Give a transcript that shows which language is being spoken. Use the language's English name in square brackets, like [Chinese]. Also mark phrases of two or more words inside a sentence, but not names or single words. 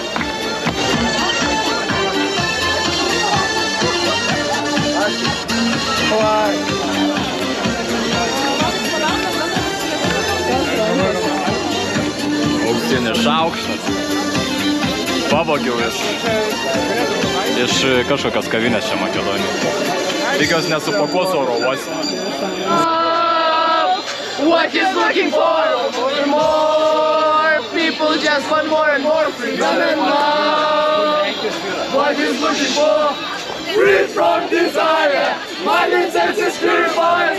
[Lithuanian] Auksinis šaukštas. Pavogiau iš kažkokios kavinės čia Makedonijos. Tikiuosi nesupakuos oro uoste. [English] What is looking for? More people just want more and more freedom and love. What is looking for? Free from desire. Mind and senses purified.